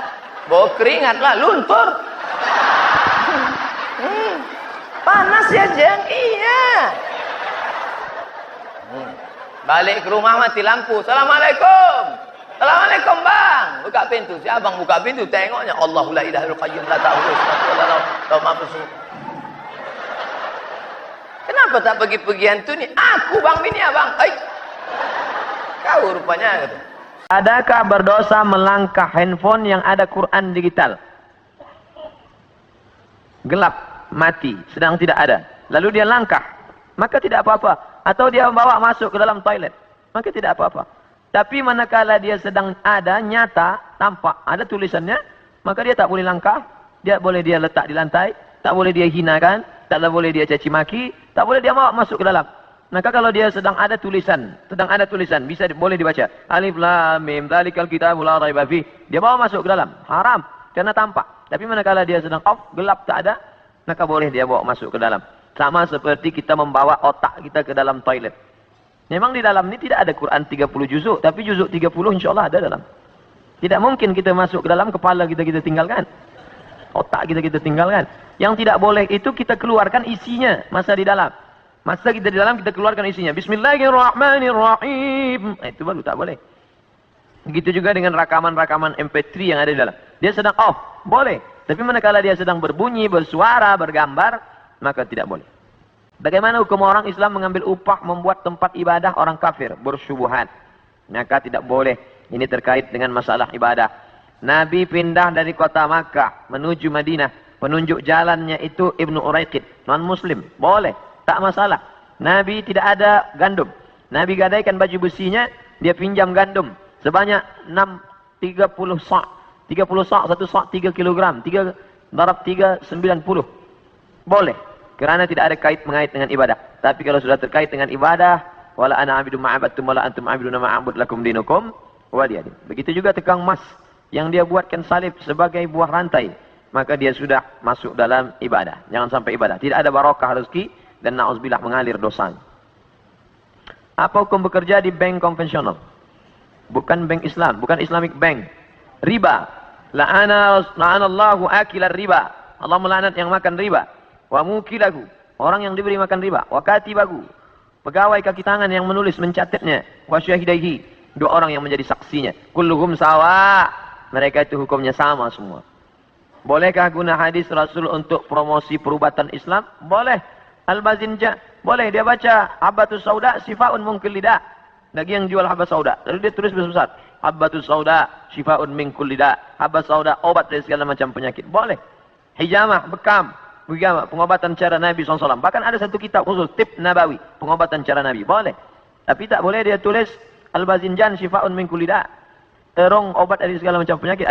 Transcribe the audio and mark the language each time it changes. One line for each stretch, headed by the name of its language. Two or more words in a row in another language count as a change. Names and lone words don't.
Malay: Bawa keringat lah, luntur. Panas ya Jeng? Iya. Balik ke rumah mati lampu. Assalamualaikum. Assalamualaikum bang. Buka pintu. Si abang buka pintu, tengoknya
Arabic: الله لا إله إلا الله قيوم لا تأخذه.
Malay: Kenapa tak pergi-pergi hantu ni? Aku bang bini abang. Kau rupanya gitu. Adakah berdosa melangkah handphone yang ada Quran digital? Gelap, mati, sedang tidak ada. Lalu dia langkah, maka tidak apa-apa. Atau dia membawa masuk ke dalam toilet, maka tidak apa-apa. Tapi manakala dia sedang ada, nyata, tampak, ada tulisannya, maka dia tak boleh langkah. Dia boleh dia letak di lantai, tak boleh dia hinakan, tak boleh dia caci maki, tak boleh dia bawa masuk ke dalam. Maka kalau dia sedang ada tulisan, bisa boleh dibaca.
Arabic: الم ذلك الكتاب لا ريب في.
Malay: Dia bawa masuk ke dalam. Haram karena tampak. Tapi manakala dia sedang off, gelap tak ada, maka boleh dia bawa masuk ke dalam. Sama seperti kita membawa otak kita ke dalam toilet. Memang di dalam ini tidak ada Quran 30 juzuk, tapi juzuk 30 insyaAllah ada dalam. Tidak mungkin kita masuk ke dalam, kepala kita tinggalkan. Otak kita tinggalkan. Yang tidak boleh itu kita keluarkan isinya, masa di dalam. Masa kita di dalam, kita keluarkan isinya. Bismillahirrahmanirrahim. Itu baru tak boleh. Begitu juga dengan rakaman-rakaman MP3 yang ada di dalam. Dia sedang off, boleh. Tapi manakala dia sedang berbunyi, bersuara, bergambar, maka tidak boleh. Bagaimana hukum orang Islam mengambil upah membuat tempat ibadah orang kafir? Bersyubhat. Maka tidak boleh. Ini terkait dengan masalah ibadah. Nabi pindah dari kota Makkah menuju Madinah. Penunjuk jalannya itu Ibnu Uraiqid, non-muslim. Boleh, tak masalah. Nabi tidak ada gandum. Nabi gadaikan baju besinya, dia pinjam gandum. Sebanyak 30 sa'. 30 sa', 1 sa' 3 kilogram. darab 3, 90. Boleh. Kerana tidak ada kait mengait dengan ibadah. Tapi kalau sudah terkait dengan ibadah,
Arabic: ولا أنا عابد ما عبدتم ولا أنتم عابدون ما أعبد لكم دينكم ولي دين.
Malay: Begitu juga tekang emas yang dia buatkan salib sebagai buah rantai, maka dia sudah masuk dalam ibadah. Jangan sampai ibadah. Tidak ada barakah rezeki dan na'udzubillah mengalir dosa. Apa hukum bekerja di bank konvensional? Bukan bank Islam, bukan
English: Islamic bank.
Malay: Riba.
Arabic: لعن الله آكل الربا.
Malay: Allah melaknat yang makan riba.
Arabic: وموكله,
Malay: orang yang diberi makan riba.
Arabic: وكاتبه,
Malay: pegawai kaki tangan yang menulis mencatatnya.
Arabic: وشاهديه,
Malay: dua orang yang menjadi saksinya.
Arabic: كلهم سواء,
Malay: mereka itu hukumnya sama semua. Bolehkah guna hadis Rasul untuk promosi perubatan Islam? Boleh. Al-Bazinja, boleh dia baca
Arabic: الحبة السوداء شفاء من كل داء.
Malay: Lagi yang jual habas sauda, lalu dia tulis besar-besar
Arabic: الحبة السوداء شفاء من كل داء.
Malay: Habas sauda obat dari segala macam penyakit. Boleh. Hijamah, bekam, pengobatan cara Nabi SAW. Bahkan ada satu kitab khusus,
Arabic: طب نبوي,
Malay: pengobatan cara Nabi. Boleh. Tapi tak boleh dia tulis
Arabic: الباذنجان شفاء من كل داء.
Malay: Terong obat dari segala macam penyakit.